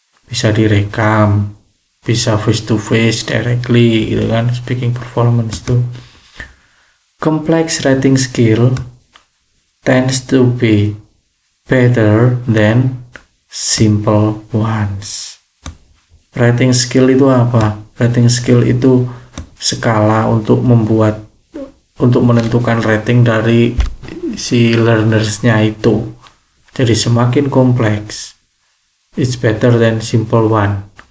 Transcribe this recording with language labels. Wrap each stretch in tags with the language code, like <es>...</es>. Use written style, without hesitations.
<id>Bisa direkam, bisa</id> <en>face to face directly</en> <id>gitu kan,</id> <en>speaking performance</en> <id>itu.</id> <en>Complex writing skill tends to be better than simple ones.</en> <id>Writing skill itu apa? Writing skill itu skala untuk menentukan rating dari si learnersnya itu. Jadi semakin kompleks,</id> <en>it's better than simple one.</en>